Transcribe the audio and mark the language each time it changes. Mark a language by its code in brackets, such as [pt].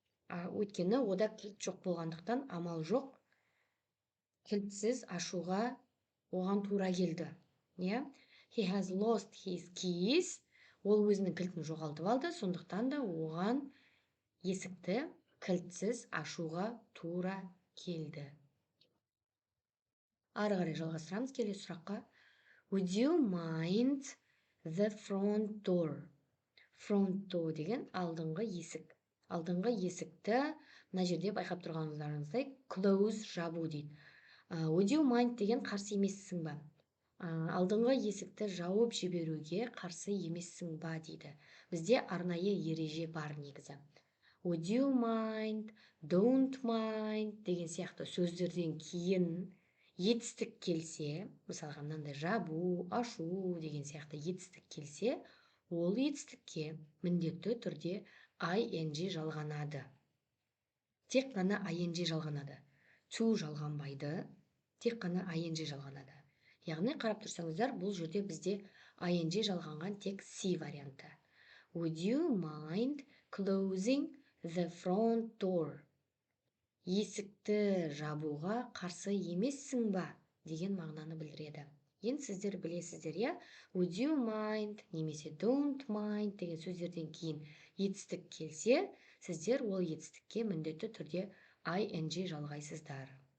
[kk] Өйткені ода кілт жоқ болғандықтан амал жоқ. Кілтсіз ашуға оған тура келді. [en] He has lost his keys. [kk] Ол өзінің кілтін жоғалтып алды, сондықтан да оған есікті кілтсіз ашуға тура келді. Ары қарай жалғастырамыз. Келесі сұраққа. [en] Would you mind the front door? [kk] Front door деген алдыңғы есік. Алдыңғы есікті мына жерде байқап тұрғандарыңыздай close, жабу дейді. [en] Would you mind [kk] деген қарсы емессің ба? Алдыңғы есікті жауып жіберуге қарсы емессің ба дейді. Бізде арнайы ереже бар негізі. [en] Would you mind, don't mind [kk] деген сияқты сөздерден кейін етістік келсе, мысалға мынандай жабу, ашу деген сияқты етістік келсе, ол етістікке міндетті түрде ing жалғанады. Тек қана ing жалғанады. To жалғанбайды, тек қана ing жалғанады. Яғни қарап тұрсаңыздар, бұл жерде бізде ing жалғанған тек C варианты. [en] Would you mind closing the front door? [kk] Есікті жабуға қарсы емессің ба деген мағынаны білдіреді. Енді сіздер білесіздер, я? [en] Would you mind [kk] немесе [en] don't mind [kk] деген сөздерден кейін етістік келсе, сіздер ол етістікке міндетті түрде ing жалғайсыздар.